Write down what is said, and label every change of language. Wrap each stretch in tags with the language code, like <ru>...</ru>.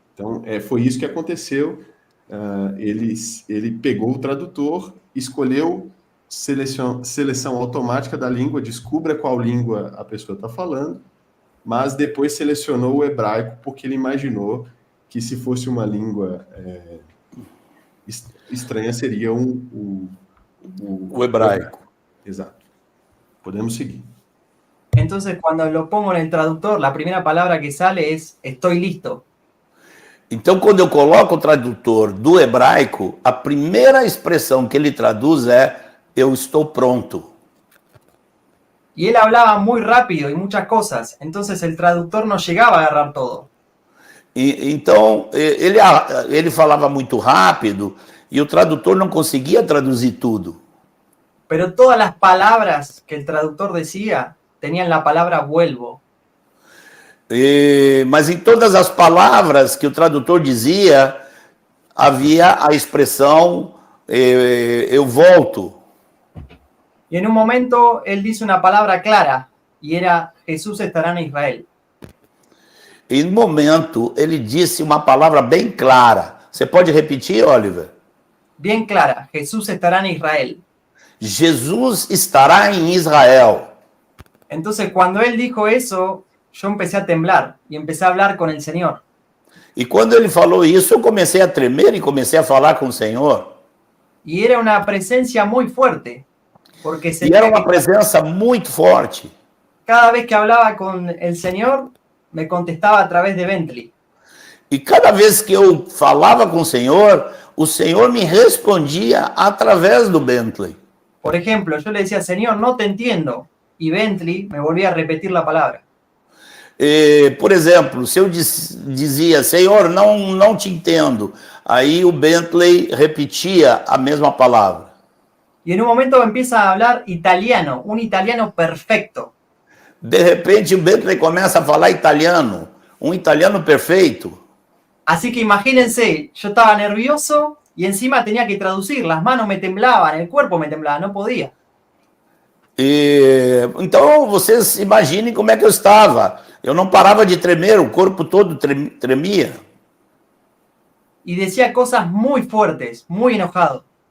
<pt>Então, foi isso que aconteceu. Ele pegou o tradutor, escolheu seleção automática da língua, descubra qual língua a pessoa está falando, mas depois selecionou o hebraico, porque ele imaginou que se fosse uma língua estranha, seria o hebraico. Exato. Podemos seguir.</pt> <es>Entonces, cuando lo pongo en el traductor, la primera palabra que sale es estoy listo.</es> <pt>Então, quando eu coloco o tradutor do hebraico, a primeira expressão que ele traduz é eu estou pronto.</pt> <es>Y él hablaba muy rápido y muchas cosas, entonces el traductor no llegaba a agarrar todo.</es> <pt>Então, ele falava muito rápido e o tradutor não conseguia traduzir tudo.</pt> <es>Pero todas las palabras que el traductor decía tenían la palabra vuelvo.</es> <pt>Mas em todas as palavras que o tradutor dizia, havia a expressão eu volto.</pt> <es>Y en un momento él dice una palabra clara y era Jesús estará en Israel.</es> <pt>Em um momento ele disse uma palavra bem clara. Você pode repetir, Oliver?</pt> <es>Bien clara, Jesús estará en Israel.</es> <pt>Jesus estará em Israel.</pt> <es>Entonces cuando él dijo eso, yo empecé a temblar y empecé a hablar con el Señor.</es> <pt>E quando ele falou isso, eu comecei a tremer e comecei a falar com o Senhor.</pt> <es>Y era una presencia muy fuerte.</es> <pt>Porque E era uma presença muito forte.</pt> <es>Cada vez que hablaba con el Señor, me contestaba a través de Bentley.</es> <pt>E cada vez que eu falava com o Senhor me respondia através do Bentley.</pt> <es>Por ejemplo, yo le decía, Señor, no te entiendo. Y Bentley me volvía a repetir la palabra.</es> <pt>Por exemplo, se eu dizia, Senhor, não te entendo, aí o Bentley repetia a mesma palavra.</pt> <es>Y en un momento empieza a hablar italiano, un italiano perfecto.</es> <pt>De repente, o Bentley começa a falar italiano, um italiano perfeito.</pt> <es>Así que imagínense, yo estaba nervioso y encima tenía que traducir, las manos me temblaban, el cuerpo me temblaba, no podía.</es> <pt>Então, vocês imaginem como é que eu estava. Eu não parava de tremer, o corpo todo tremia.</pt> <es>Y decía cosas muy fuertes, muy enojado.</es>